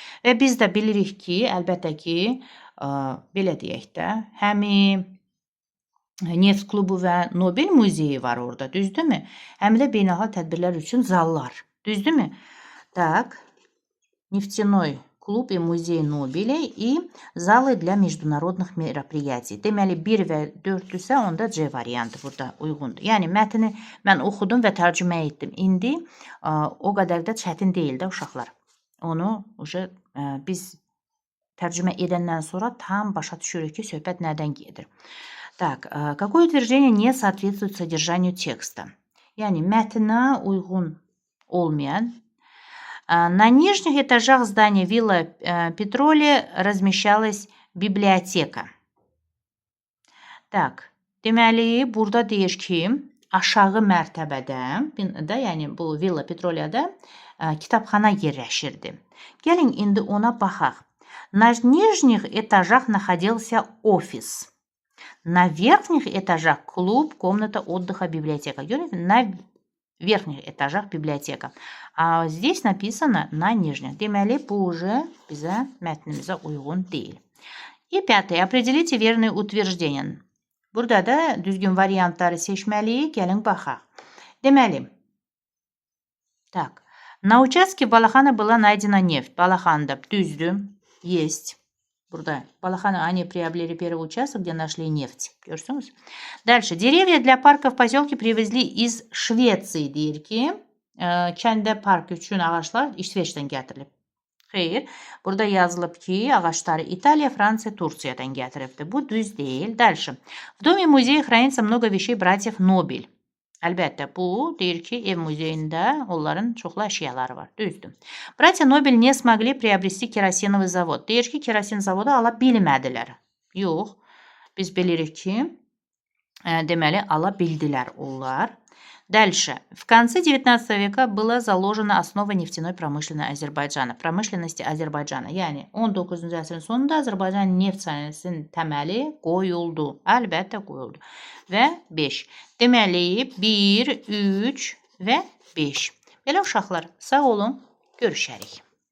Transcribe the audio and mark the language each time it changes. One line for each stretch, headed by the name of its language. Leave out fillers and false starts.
Azerbaijani: Və biz də bilirik ki, əlbəttə ki, belə deyək də, həmi Neft klubu və Nobel muzeyi var orada, düzdürmü? Həm də beynəlxalq tədbirlər üçün zallar, düzdürmü?
Russian: Так, нефтяной клуб и музей Нобеля и залы для международных мероприятий.
Azerbaijani: Deməli 1 və 4-dürsə, onda C variantı burada uyğundur. Yəni mətni mən oxudum və tərcümə etdim. İndi o qədər də çətin deyil də uşaqlar. Onu biz tərcümə edəndən sonra tam başa düşürük ki, söhbət nədən gedir.
Russian: Так, какое утверждение не соответствует содержанию текста?
Azerbaijani: Yəni mətnə uyğun olmayan.
Russian: На нижних этажах здания Villa Petrolia размещалась библиотека.
Azerbaijani: Так, deməli burada deyir ki, aşağı mərtəbədə, yəni bu Villa Petrolia'da kitabxana yerləşirdi. Gəlin indi ona baxaq.
Russian: На нижних этажах находился офис. На верхних этажах клуб, комната отдыха, библиотека. На верхних этажах библиотека. А здесь написано на нижних.
Azerbaijani: Deməli, bu уже bizə mətnimizə uyğun deyil.
Russian: И пятое. Определите верные утверждения.
Azerbaijani: Burada da düzgün variantları seçməliyik. Gəlin baxaq. Deməli, так.
Russian: На участке Балахана была найдена нефть.
Azerbaijani: Балаханда düzdür.
Russian: Есть. Burada Балаханы они приобрели первый участок, где нашли нефть.
Azerbaijani: Görürsünüz? Дальше.
Russian: Деревья для парка в поселке привезли из Швеции.
Azerbaijani: Deyir ki, kəndə park üçün ağaçlar İsveçdən gətirilib. Xeyr. Burada yazılıb ki, ağaçları İtaliya, Fransiya, Tursiyadan gətiribdir. Bu düz deyil. Дальше.
Russian: В доме музея хранится много вещей братьев Нобель.
Azerbaijani: Əlbəttə, bu deyir ki, ev muzeyində onların çoxlu əşyaları var. Düzdür.
Russian: Братья Нобель не смогли приобрести керосиновый завод.
Azerbaijani: Deyir ki, kerosin zavodu ala bilmədilər. Yox. Biz bilirik ki, deməli, ala bildilər onlar.
Russian: Дальше. В конце 19 века была заложена основа нефтяной pромышленности Azərbaycana.
Azerbaijani: Yəni 19-cu əsrin sonunda Azərbaycan neft sənayesinin təməli qoyuldu. Əlbəttə qoyuldu. Və 5. Deməli 1, 3 və 5. Belə uşaqlar, sağ olun, görüşərik.